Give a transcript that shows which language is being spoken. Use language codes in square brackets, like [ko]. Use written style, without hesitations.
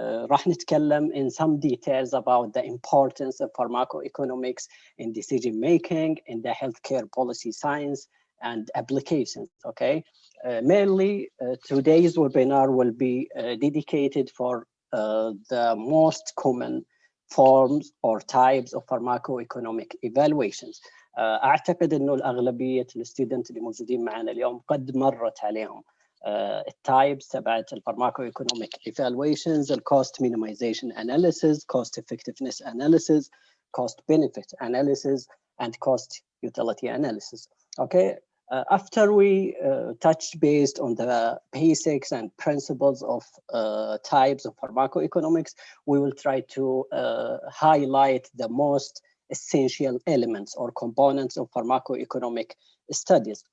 [ar] راح نتكلم [en] in some details about the importance of pharmacoeconomics in decision making, in the healthcare policy science and applications, okay? Mainly today's webinar will be dedicated for the most common forms or types of pharmacoeconomic evaluations. [ar] أعتقد إنه الأغلبية الستودنت اللي موجودين معنا اليوم قد مرت عليهم التايبس تبعت الفارماكويكونوميك [en] evaluations, الcost minimization analysis, cost effectiveness analysis, cost benefit analysis, and cost utility analysis. Okay, after we touched based on the basics and principles of types of pharmacoeconomics, we will try to highlight the most essential elements or components of pharmacoeconomic studies.